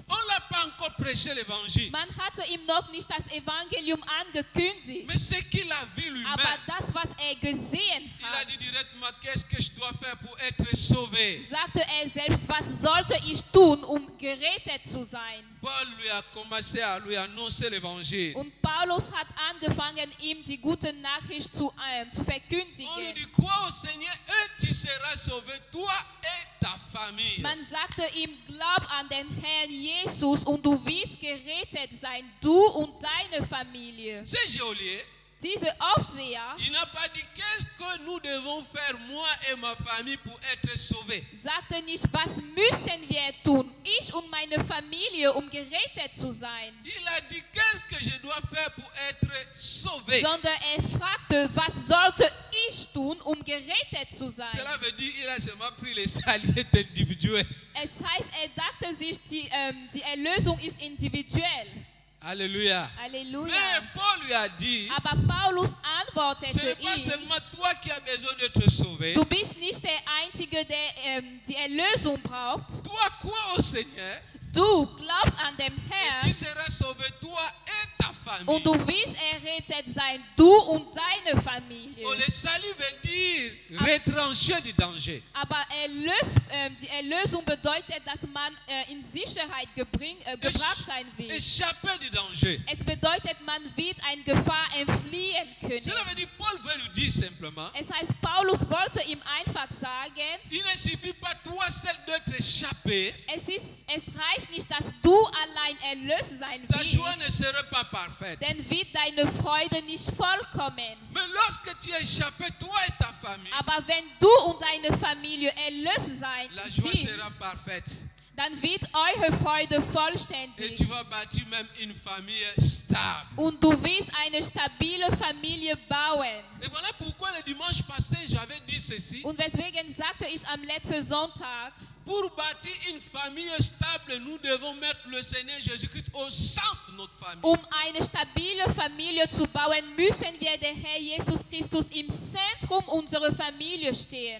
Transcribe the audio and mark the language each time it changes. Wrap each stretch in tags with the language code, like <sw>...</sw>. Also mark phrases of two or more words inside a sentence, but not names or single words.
<fr>On ne l'a pas encore prêché l'évangile.</fr> <de>Man hatte ihm noch nicht das Evangelium angekündigt,</de> <fr>Mais ce qu'il a vu lui-même,</fr> <de>aber das, was er gesehen</de> <fr>il a</fr> <de>hat,</de> <fr>dit directement, qu'est-ce que je dois faire pour être sauvé?</fr> <de>sagte er selbst, was sollte ich tun, um gerettet zu sein?</de> <fr>Paul lui a commencé à lui annoncer l'évangile.</fr> <de>Und Paulus hat angefangen, ihm die gute Nachricht zu</de> <fr>On lui</fr> <de>verkündigen.</de> <fr>dit, crois au Seigneur et tu seras sauvé, toi et ta famille.</fr> <de>Man sagte ihm, glaub an den Herrn Jesus und du wirst gerettet sein, du und deine Familie.</de> <fr>C'est geôlier.</fr> <de>Diese Aufseher</de> <fr>Il n'a pas dit, qu'est-ce que nous devons faire, moi et ma famille, pour être sauvés.</fr> <de>sagte nicht, was müssen wir tun, ich und meine Familie, um gerettet zu sein,</de> <fr>Il a dit, qu'est-ce que je dois faire pour être sauvé.</fr> <de>sondern er fragte, was sollte ich tun, um gerettet zu sein.</de> <fr>Cela veut dire qu'il a seulement pris les saliers individuels.</fr> <de>Es heißt, er dachte sich, die Erlösung ist individuell.</de> <fr>Alléluia.</fr> <de>Halleluja.</de> <fr>Mais Paul lui a dit,</fr> <de>Aber Paulus</de> <fr>ce</fr> <de>antwortete</de> <fr>n'est pas</fr> <de>ihm,</de> <fr>seulement toi qui as besoin d'être sauvé.</fr> <de>du bist nicht der Einzige, der die Erlösung braucht.</de> <fr>Toi, crois au Seigneur,</fr> <de>Du glaubst an den</de> <fr>tu</fr> <de>Herrn</de> <fr>seras sauvé, toi et ta famille.</fr> <de>und du wirst errettet sein, du und deine Familie.</de> <fr>Oh, le salut veut dire retrancher du danger.</fr> <de>Aber die Erlösung bedeutet, dass man in Sicherheit gebracht sein wird.</de> <fr>Échapper du danger.</fr> <de>Es bedeutet, man wird eine Gefahr entfliehen können.</de> <fr>Cela veut dire, Paul veut lui dire simplement,</fr> <de>Es heißt, Paulus wollte ihm einfach sagen,</de> <fr>il ne suffit pas toi seul d'être échappé.</fr> <de>es reicht nicht, dass du allein erlöst sein</de> <fr>Ta joie</fr> <de>wirst,</de> <fr>ne serait pas parfaite.</fr> <de>dann wird deine Freude nicht vollkommen.</de> <fr>Mais lorsque tu es échappé, toi et ta famille,</fr> <de>Aber wenn du und deine Familie erlöst sein</de> <fr>la joie</fr> <de>sind,</de> <fr>sera parfaite.</fr> <de>dann wird eure Freude</de> <fr>Et</fr> <de>vollständig.</de> <fr>tu vas bâtir même une famille stable.</fr> <de>Und du wirst eine stabile Familie bauen.</de> <fr>Et voilà pourquoi le dimanche passé, j'avais dit ceci.</fr> <de>Und weswegen sagte ich am letzten Sonntag,</de> <fr>Pour bâtir une famille stable, nous devons mettre le Seigneur Jésus-Christ au centre de notre famille.</fr> <de>um eine stabile Familie zu bauen, müssen wir den Herr Jesus Christus im Zentrum unserer Familie stehen.</de>